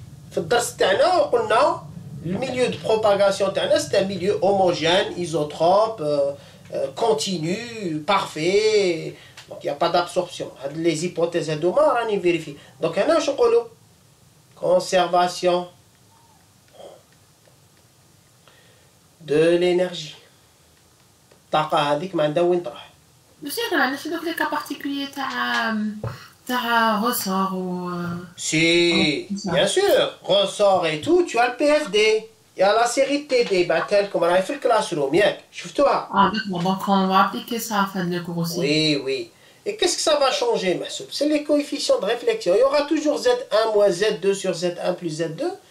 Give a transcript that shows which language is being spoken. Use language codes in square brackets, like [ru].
[ar] في الدرس تاعنا قلنا [fr] le milieu de propagation [ar] تاعنا [fr] c'est un milieu homogène, isotrope, continu, parfait. Donc il n'y a pas d'absorption. Les hypothèses [ar] هذوما راني [fr] vérifie. Donc [ar] هنا واش نقولوا؟ [fr] Conservation de l'énergie. [ar] الطاقة هذيك ما عندها وين تروح. ماشي ما عندناش دوك لي كا بارتيكولي تاع [fr] ressort ou Si, bien sûr, ressort et tout, tu as le PFD. Il y a la série de TD, telle comme on a fait le classroom, [ar] شفتوها. [fr] Ah d'accord, donc on va appliquer ça à la fin de cours aussi. Oui, oui. Et qu'est-ce que ça va changer, Massoub? C'est les coefficients de réflexion. Il y aura toujours Z1 moins Z2 sur Z1 plus Z2.